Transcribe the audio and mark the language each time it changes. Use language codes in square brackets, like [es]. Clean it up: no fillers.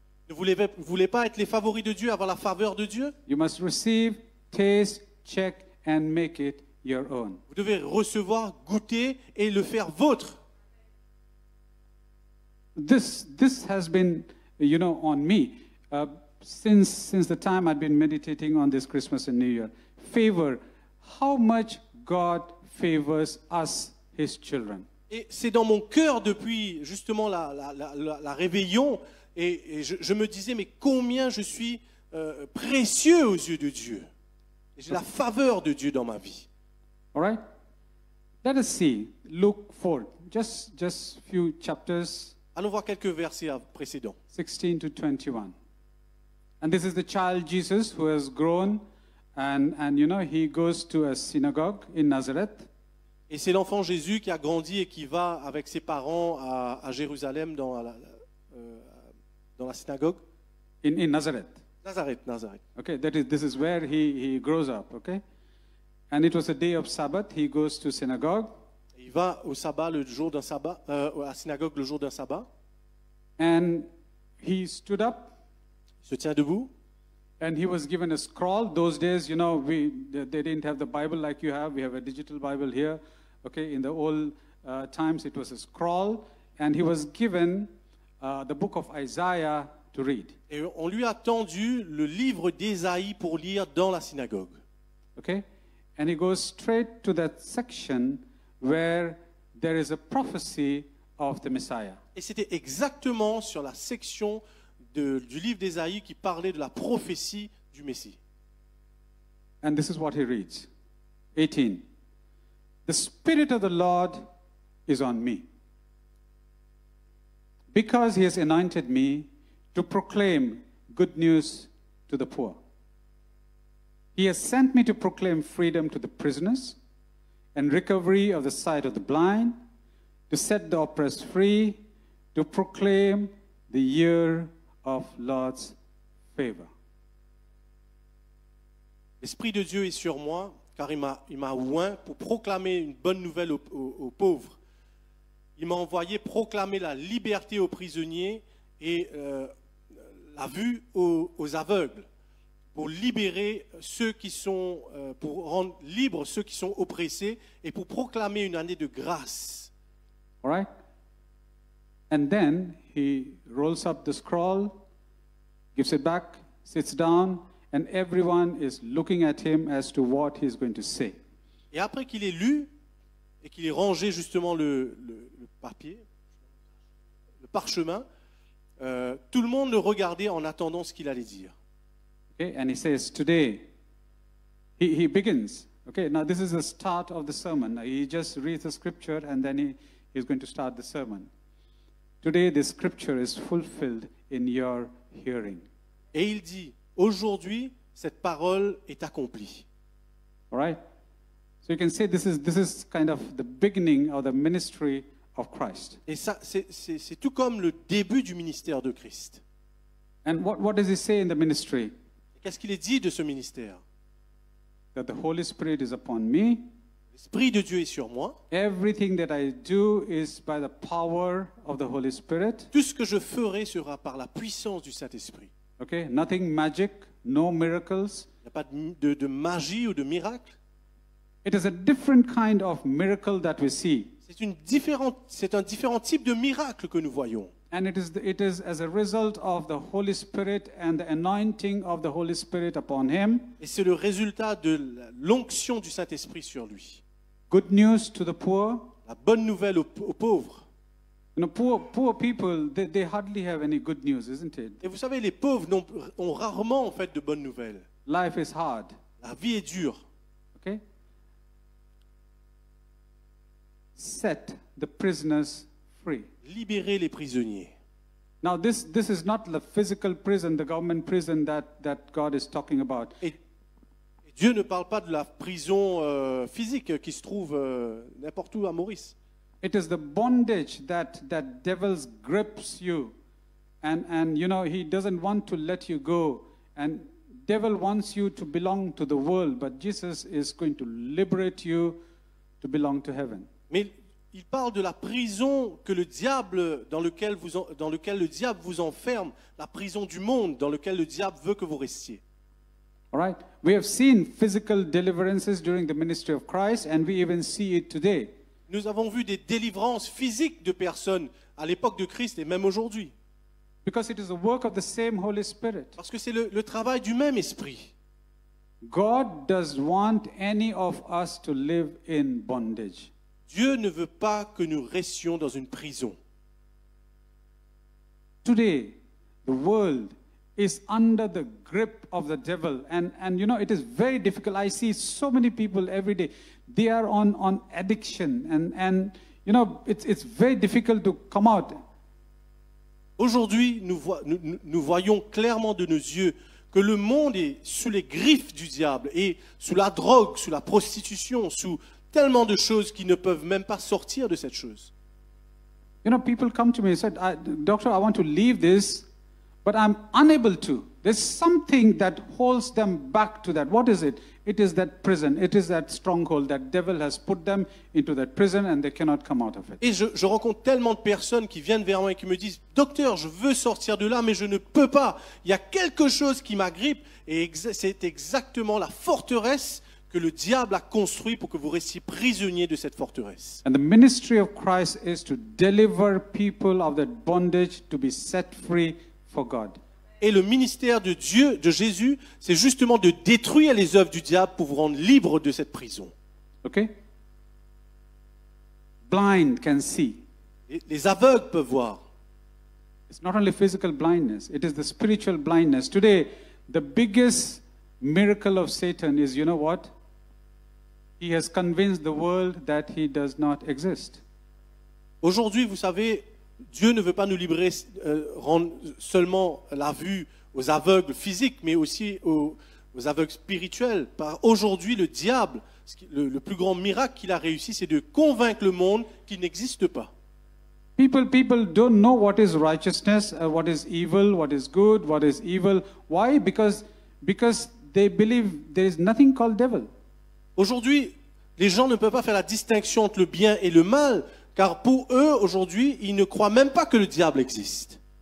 [fr] Ne voulez pas être les favoris de Dieu, avoir la faveur de Dieu? [en] You must receive, taste, check, and make it your own. [fr] Vous devez recevoir, goûter et le faire vôtre. [en] This has been, you know, on me since the time I've been meditating on this Christmas and New Year. Favor, how much God favors us, His children. [fr] Et c'est dans mon cœur depuis justement la réveillon. Et je me disais, mais combien je suis précieux aux yeux de Dieu. Et j'ai la faveur de Dieu dans ma vie. [en] All right? Let us see Luke 4, just few chapters. [fr] Allons voir quelques versets précédents. [en] 16 to 21. And this is the child Jesus who has grown, and you know, he goes to a synagogue in Nazareth. [fr] Et c'est l'enfant Jésus qui a grandi et qui va avec ses parents à Jérusalem dans la synagogue. [en] In Nazareth. Nazareth. Okay, this is where he grows up, okay? And it was a day of Sabbath. He goes to synagogue. [fr] Il va au sabbat le jour d'un sabbat, à la synagogue le jour d'un sabbat. [en] And he stood up. [fr] Il se tient debout. [en] And he was given a scroll. Those days, you know, they didn't have the Bible like you have. We have a digital Bible here. Okay, in the old times it was a scroll, and he was given the book of Isaiah to read. [fr] Et on lui a tendu le livre d'Ésaïe pour lire dans la synagogue. [en] Okay, and he goes straight to that section where there is a prophecy of the Messiah. [fr] Et c'était exactement sur la section du livre d'Ésaïe qui parlait de la prophétie du Messie. [en] And this is what he reads. 18. The Spirit of the Lord is on me, because he has anointed me to proclaim good news to the poor. He has sent me to proclaim freedom to the prisoners and recovery of the sight of the blind, to set the oppressed free, to proclaim the year of Lord's favor. [fr] L'Esprit de Dieu est sur moi, car il m'a oint pour proclamer une bonne nouvelle aux pauvres. Il m'a envoyé proclamer la liberté aux prisonniers et la vue aux aveugles, pour libérer ceux qui sont, pour rendre libres ceux qui sont oppressés et pour proclamer une année de grâce. [en] All right? And then he rolls up the scroll, gives it back, sits down, and everyone is looking at him as to what he's going to say. [fr] Et après qu'il ait lu et qu'il ait rangé justement le papier, le parchemin, tout le monde le regardait en attendant ce qu'il allait dire. [en] Okay, and he says, today, he begins. Okay, now this is the start of the sermon. He just reads the scripture and then he's going to start the sermon. Today, the scripture is fulfilled in your hearing. [fr] Et il dit, aujourd'hui, cette parole est accomplie. [en] All right? So you can say this is kind of the beginning of the ministry of Christ. [fr] Et ça, c'est tout comme le début du ministère de Christ. [en] And what does he say in the ministry? [fr] Qu'est-ce qu'il est dit de ce ministère? [en] That the Holy Spirit is upon me. [fr] L'Esprit de Dieu est sur moi. [en] Everything that I do is by the power of the Holy Spirit. [fr] Tout ce que je ferai sera par la puissance du Saint-Esprit. [en] Okay, nothing magic, no miracles. [fr] Il n'y a pas de magie ou de miracle. [en] It is a different kind of miracle that we see. [fr] C'est un différent type de miracle que nous voyons. [en] And it is as a result of the Holy Spirit and the anointing of the Holy Spirit upon him. [fr] Et c'est le résultat de l'onction du Saint-Esprit sur lui. [en] Good news to the poor. [fr] La bonne nouvelle aux pauvres. [en] You know, poor people, they hardly have any good news, isn't it? [fr] Et vous savez, les pauvres ont rarement en fait de bonnes nouvelles. [en] Life is hard. [fr] La vie est dure. [en] Okay? Set the prisoners free. [fr] Libérer les prisonniers. [en] Now this is not the physical prison, the government prison that God is talking about. [fr] Et Dieu ne parle pas de la prison physique qui se trouve n'importe où à Maurice. [en] It is the bondage that devils grips you, and you know he doesn't want to let you go, and devil wants you to belong to the world, but Jesus is going to liberate you to belong to heaven. [fr] Mais il parle de la prison que le diable, dans lequel le diable vous enferme, la prison du monde dans lequel le diable veut que vous restiez. [en] All right? We have seen physical deliverances during the ministry of Christ, and we even see it today. [fr] Nous avons vu des délivrances physiques de personnes à l'époque de Christ et même aujourd'hui. [en] Because it is the work of the same Holy Spirit. [fr] Parce que c'est le travail du même esprit. [en] God does want any of us to live in bondage. [fr] Dieu ne veut pas que nous restions dans une prison. [en] Today, the world is under the grip of the devil, and you know it is very difficult. I see so many people every day. They are on addiction, and you know it's very difficult to come out. [fr] Aujourd'hui, nous voyons clairement de nos yeux que le monde est sous les griffes du diable et sous la drogue, sous la prostitution, sous tellement de choses qui ne peuvent même pas sortir de cette chose. [en] You know, people come to me and said, "Doctor, I want to leave this, but I'm unable to. There's something that holds them back to that. What is it? It is that prison. It is that stronghold. That devil has put them into that prison and they cannot come out of it." [fr] Et je rencontre tellement de personnes qui viennent vers moi et qui me disent, docteur, je veux sortir de là, mais je ne peux pas. Il y a quelque chose qui m'agrippe et c'est exactement la forteresse que le diable a construit pour que vous restiez prisonniers de cette forteresse. [en] And the ministry of Christ is to deliver people of that bondage to be set free for God. [fr] Et le ministère de Dieu, de Jésus, c'est justement de détruire les œuvres du diable pour vous rendre libre de cette prison. [en] Okay? Blind can see. [fr] Et les aveugles peuvent voir. [en] It's not only physical blindness, it is the spiritual blindness. Today, the biggest miracle of Satan is, you know what? He has convinced the world that he does not exist. [fr] Aujourd'hui, vous savez, Dieu ne veut pas nous libérer, rendre seulement la vue aux aveugles physiques, mais aussi aux aveugles spirituels. Aujourd'hui, le diable, le plus grand miracle qu'il a réussi, c'est de convaincre le monde qu'il n'existe pas. [en] People don't know what is righteousness, what is evil, what is good, what is evil. Why? Because they believe there is nothing called devil. [fr] Aujourd'hui, les gens ne peuvent pas faire la distinction entre le bien et le mal, car pour eux, aujourd'hui, ils ne croient même pas que le diable existe.